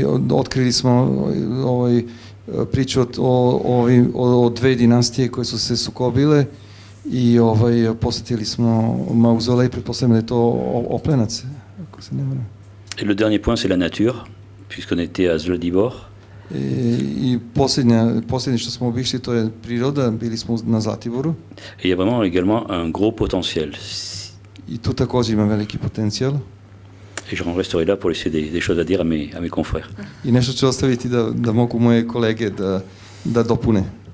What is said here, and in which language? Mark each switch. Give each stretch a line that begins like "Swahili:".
Serbian: Otkrili smo priču o dve dinastije koje su se sukobile i posjetili smo mauzolej, pretpostavljam da je to Oplenac, ako se ne varam.
French: Et le dernier point, c'est la nature, puisqu'on était à Zlatibor.
Serbian: I posljednje što smo obišli, to je priroda, bili smo na Zlatiboru.
French: Et il y a vraiment également un gros potentiel.
Serbian: I tu također ima veliki potencijal.
French: Et je resterai là pour laisser des choses à dire à mes confrères.
Serbian: I nešto ću ostaviti da mogu moje kolege da dopune.